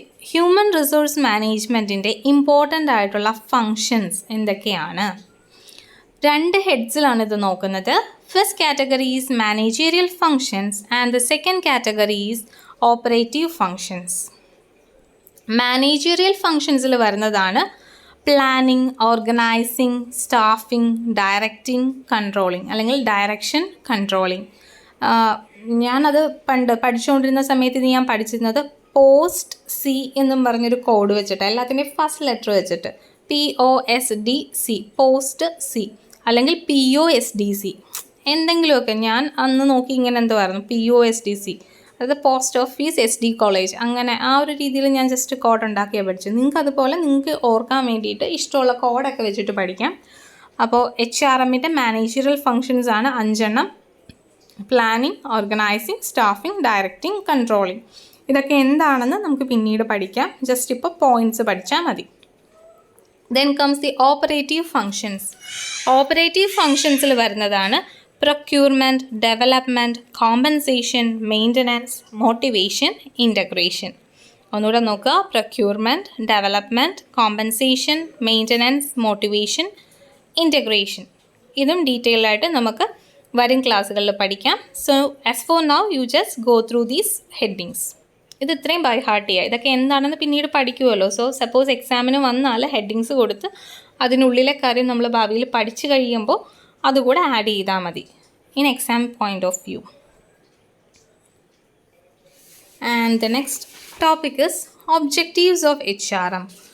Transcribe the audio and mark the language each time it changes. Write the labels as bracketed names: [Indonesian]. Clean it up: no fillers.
[Malayalam] Human resource management inde important ആയിട്ടുള്ള functions എന്തൊക്കെയാണ്? രണ്ട് ഹെഡ്സിലാണ് ഇത് നോക്കുന്നത്. [English] First category is managerial functions and the second category is operative functions. [Malayalam] Managerial ഫങ്ഷൻസിൽ വരുന്നതാണ് planning, organising, staffing, directing, controlling അല്ലെങ്കിൽ direction controlling. ഞാനത് പണ്ട് പഠിച്ചുകൊണ്ടിരുന്ന സമയത്ത് ഇത് ഞാൻ പഠിച്ചിരുന്നത് പോസ്റ്റ് സി എന്നും പറഞ്ഞൊരു കോഡ് വെച്ചിട്ട്, എല്ലാത്തിൻ്റെയും ഫസ്റ്റ് ലെറ്റർ വെച്ചിട്ട് POSDC, പോസ്റ്റ് സി അല്ലെങ്കിൽ POSDC എന്തെങ്കിലുമൊക്കെ. ഞാൻ അന്ന് നോക്കി ഇങ്ങനെ എന്തുവായിരുന്നു POSDC, അതായത് പോസ്റ്റ് ഓഫീസ് SD കോളേജ്, അങ്ങനെ ആ ഒരു രീതിയിൽ ഞാൻ ജസ്റ്റ് കോഡ് ഉണ്ടാക്കിയാണ് പഠിച്ചത്. നിങ്ങൾക്ക് അതുപോലെ നിങ്ങൾക്ക് ഓർക്കാൻ വേണ്ടിയിട്ട് ഇഷ്ടമുള്ള കോഡൊക്കെ വെച്ചിട്ട് പഠിക്കാം. അപ്പോൾ HRMൻ്റെ മാനേജറിയൽ ഫങ്ഷൻസ് ആണ് 5 planning, organising, staffing, directing, controlling. ഇതൊക്കെ എന്താണെന്ന് നമുക്ക് പിന്നീട് പഠിക്കാം. ജസ്റ്റ് ഇപ്പോൾ പോയിൻറ്റ്സ് പഠിച്ചാൽ മതി. [English] Then comes the operative functions. [Malayalam] Operative functionsൽ വരുന്നതാണ് procurement, development, compensation, maintenance, motivation, integration. ഒന്നുകൂടെ നോക്കുക. [English] procurement, development, compensation, maintenance, motivation, integration. [Malayalam] ഇതും ഡീറ്റെയിൽ ആയിട്ട് നമുക്ക് വരും ക്ലാസ്സുകളിൽ പഠിക്കാം. [English] So as for now you just go through these headings. [Malayalam] ഇത് ഇത്രയും ബൈ ഹാർട്ട് ചെയ്യുക. ഇതൊക്കെ എന്താണെന്ന് പിന്നീട് പഠിക്കുമല്ലോ. സോ സപ്പോസ് എക്സാമിന് വന്നാൽ ഹെഡിങ്സ് കൊടുത്ത് അതിനുള്ളിലെ കാര്യം നമ്മൾ ഭാവിയിൽ പഠിച്ചു കഴിയുമ്പോൾ അതുകൂടെ ആഡ് ചെയ്താൽ മതി [English] In exam point of view. And the next topic is objectives of HRM.